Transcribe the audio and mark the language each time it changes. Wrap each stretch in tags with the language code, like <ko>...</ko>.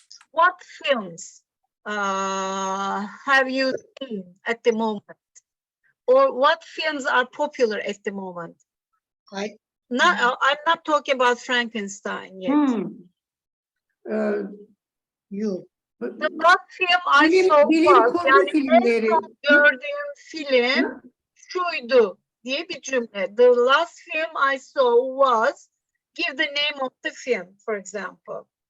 <en>What films have you seen at the moment? Or what films are popular at the moment? I'm not talking about Frankenstein yet. You. The last film I saw was,</en> <tr>yani en son gördüğüm film şuydu diye bir cümle.</tr> <en>The last film I saw was, give the name of the film, for example.</en>